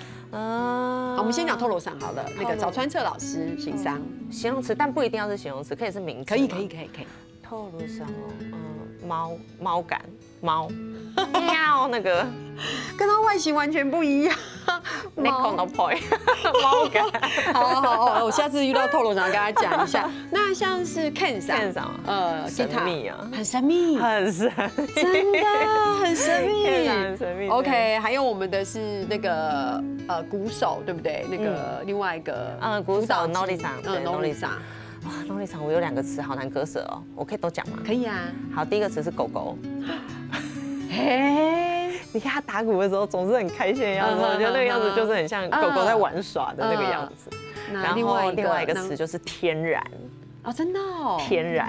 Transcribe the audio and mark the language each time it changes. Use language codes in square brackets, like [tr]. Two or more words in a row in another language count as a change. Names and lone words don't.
[zh] 好，我們先講透露嗓好了。那個早川徹老師形容形容詞，但不一定要是形容詞，可以是名詞。可以。透露嗓哦，貓感，貓，喵那個，跟它外形完全不一樣。 [en] 猫 no point， [zh] 貓感。好，我下次遇到透露嗓跟他講一下。那像是 Ken 嗓，神秘啊，很神秘，真的很神秘。OK， 還有我們的是那個鼓手，對不對？那個另外一個鼓手 Nori 嗓，Nori 嗓。哇 ，Nori 嗓我有2個詞好難割捨哦，我可以都講嗎？可以啊。好，第一個詞是狗狗。你看他打鼓的時候總是很開心的樣子，我覺得那個樣子就是很像狗狗在玩耍的那個樣子。然後另外一個詞就是天然。哦，真的哦。天然。